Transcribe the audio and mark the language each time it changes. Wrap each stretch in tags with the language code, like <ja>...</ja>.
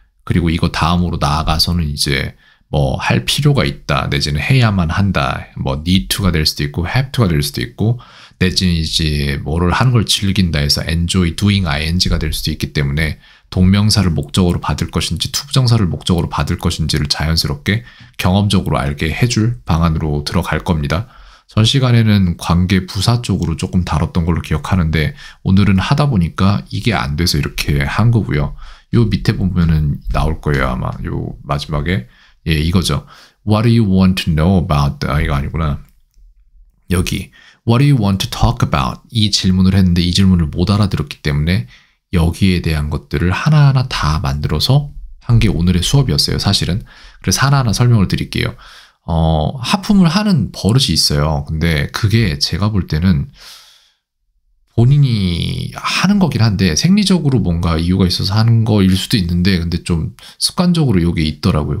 <ko>그리고 이거 다음으로 나아가서는 이제 뭐 할 필요가 있다, 내지는 해야만 한다, 뭐 need to가 될 수도 있고 have to가 될 수도 있고 내지는 이제 뭐를 하는 걸 즐긴다 해서 enjoy doing ing가 될 수도 있기 때문에 동명사를 목적으로 받을 것인지 투부정사를 목적으로 받을 것인지를 자연스럽게 경험적으로 알게 해줄 방안으로 들어갈 겁니다. 전 시간에는 관계 부사 쪽으로 조금 다뤘던 걸로 기억하는데 오늘은 하다 보니까 이게 안 돼서 이렇게 한 거고요. 요 밑에 보면은 나올 거예요. 아마 요 마지막에 이거죠.</ko> <en>What do you want to know about?</en> <ko>이거 아니구나. 여기</ko> <en>What do you want to talk about?</en> <ko>이 질문을 했는데 이 질문을 못 알아들었기 때문에 여기에 대한 것들을 하나하나 다 만들어서 한 게 오늘의 수업이었어요, 사실은. 그래서 하나하나 설명을 드릴게요. 하품을 하는 버릇이 있어요. 근데 그게 제가 볼 때는 본인이 하는 거긴 한데 생리적으로 뭔가 이유가 있어서 하는 거일 수도 있는데 근데 좀 습관적으로 이게 있더라고요.</ko>